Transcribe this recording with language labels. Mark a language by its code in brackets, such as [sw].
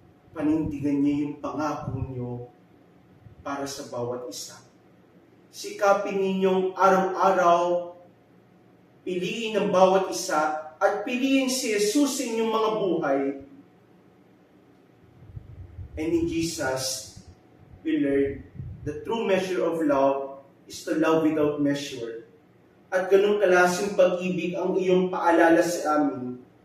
[tl] Panindigan niya yung pangako niyo para sa bawat isa. Sikapin ninyong araw-araw, piliin ang bawat isa, at piliin si Jesus sa inyong mga buhay. [en] And in Jesus, we learn the true measure of love is to love without measure. [tl] At ganun klaseng pag-ibig ang iyong paalala sa amin.